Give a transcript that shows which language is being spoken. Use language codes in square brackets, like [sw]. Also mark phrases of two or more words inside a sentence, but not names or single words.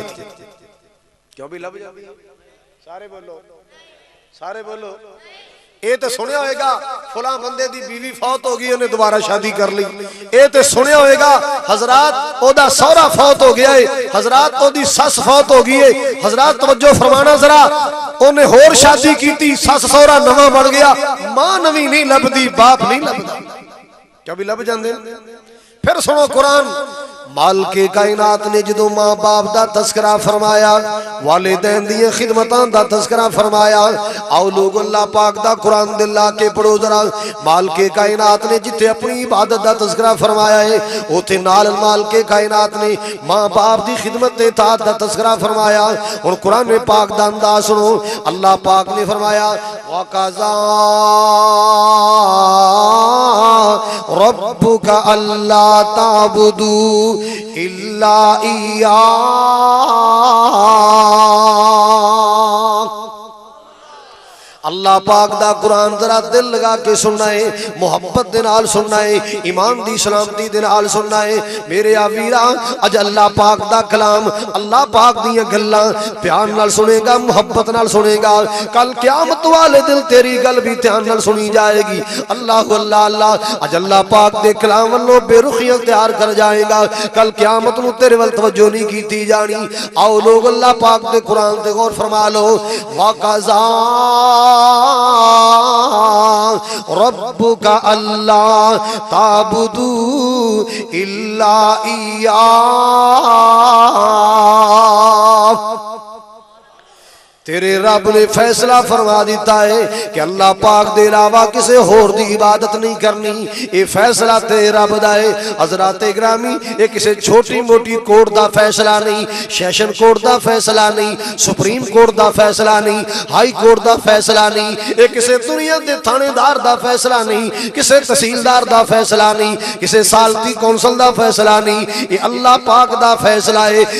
[pa] کیوں وی لبھ جاتی؟ سارے بولو، سارے بولو. اے تاں سنیا ہوگا فلاں بندے دی بیوی فوت ہو گئی، اونہے دوبارہ شادی کر لئی. اے تاں سنیا ہوگا حضرات اودا سوہرا فوت ہو گیا ہے، حضرات اودی سس فوت ہو گئی ہے. حضرات توجہ فرمانا ذرا، اونہے ہور شادی کی تھی, سس سوہرا نواں بن گیا، ماں نویں نہیں لبھدی، باپ نہیں لبھدا. کیا وی لبھ جاتے? فیر سنو قرآن، مالکِ کائنات نے جو ماں باپ دا تذکرہ فرمایا، والدین دی خدمتاں دا تذکرہ فرمایا. آؤ لوگو اللہ پاک دا قرآن دل لا کے پڑھو ذرا. مالکِ کائنات نے جتھے اپنی عبادت دا تذکرہ فرمایا ہے، اوتھے نال مالکِ کائنات نے ماں باپ دی خدمت تے طاعت دا تذکرہ فرمایا. ہن قرآن میں پاک دا انداز سنو، اللہ پاک نے فرمایا [ar] وقضى ربك ألا تعبدوا إلا إياه. [pa] اللہ پاک دا قرآن ذرا دل لا کے سننا ہے، محبت دے نال سننا ہے، ایمان دی سلامتی دے نال سننا ہے. میرے ویرا اج اللہ پاک دا کلام، اللہ پاک دیاں گلاں پیار نال سنے گا، محبت نال سنے گا، کل قیامت والے دن تیری گل وی دھیان نال سنی جائے گی. اللہ اللہ اللہ اج اللہ پاک دے کلام ولوں بے رخیاں تیار کر جائے گا، کل قیامت نوں تیرے ول توجہ نہیں کیتی جانی. آؤ لوگو اللہ پاک دے قرآن تے غور فرما لو. [ar] وقضى ربك ألا تعبدوا إلا إياه. [pa] تیرے رب نے فیصلہ فرما دتا ہے کہ اللہ پاک دے علاوہ کسی ہور دی عبادت نہیں کرنی. اے فیصلہ تیرے رب دا ہے. حضرات گرامی، اے کسی چھوٹی موٹی کورٹ دا فیصلہ نہیں، سیشن کورٹ دا فیصلہ نہیں، سپریم کورٹ دا فیصلہ نہیں، ہائی کورٹ دا فیصلہ نہیں، اے کسی دنیا دے تھانیدار دا فیصلہ نہیں، کسی تحصیلدار دا فیصلہ نہیں، کسی ثالثی کونسل دا فیصلہ نہیں، اے اللہ پاک دا فیصلہ ہے.